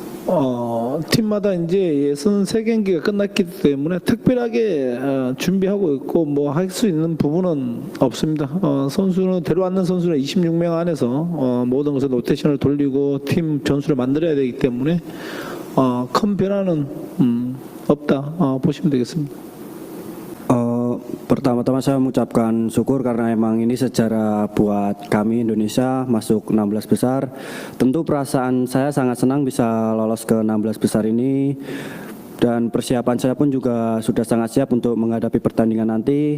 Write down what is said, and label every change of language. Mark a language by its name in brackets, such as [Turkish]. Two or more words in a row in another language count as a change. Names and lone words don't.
[Korean] 팀마다 이제 예선 3경기가 끝났기 때문에 특별하게 준비하고 있고 뭐 할 수 있는 부분은 없습니다. 선수는 데려왔는 선수는 26명 안에서 모든 것을 로테이션을 돌리고 팀 전술을 만들어야 되기 때문에 큰 변화는 없다 보시면 되겠습니다. [Indonesian] Pertama-tama saya mengucapkan syukur karena emang ini sejarah buat kami Indonesia masuk 16 besar. Tentu perasaan saya sangat senang bisa lolos ke 16 besar ini. Dan persiapan saya pun juga sudah sangat siap untuk menghadapi pertandingan nanti.